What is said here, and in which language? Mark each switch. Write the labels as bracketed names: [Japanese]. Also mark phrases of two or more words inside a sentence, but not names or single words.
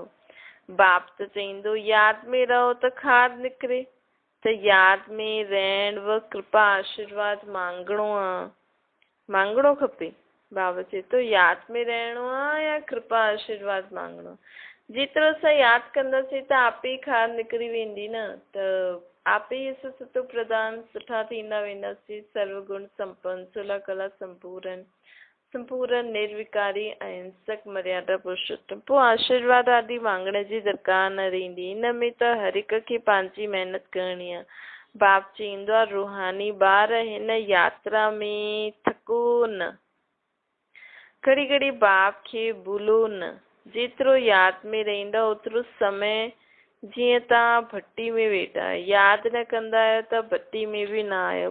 [Sindhi] बाप त चईंदो यादि में रहो त खाद निकिरे, त यादि में रहण व कृपा आशीर्वाद मांगणो खपे। बाबा चए थो यादि में रहणो आहे या कृपा आशीर्वाद मांगणो। जेतिरो असां यादि कंदासीं त आपे ई खाद निकिरी वेंदी न, त आपे ई असां सुठो प्रधान सुठा थींदा वेंदासीं। सर्वगुण संपन्न, सुलह कला संपूर्ण निर्विकारी अहिंसक मर्यादा पुरुषोत्तम। पोइ आशीर्वाद आदि मांगण जी दरकार न रहंदी। हिन में त हर हिक खे पंहिंजी महिनत करणी आहे। बाप चईंदो आहे रूहानी ॿार हिन यात्रा में थको न, घड़ी घड़ी बाप खे भूलो न। जेतिरो यादि में रहंदा ओतिरो समय, जीअं तव्हां भट्टी में वेठा आहियो, यादि न कंदा आहियो त भट्टी में बि न आहियो।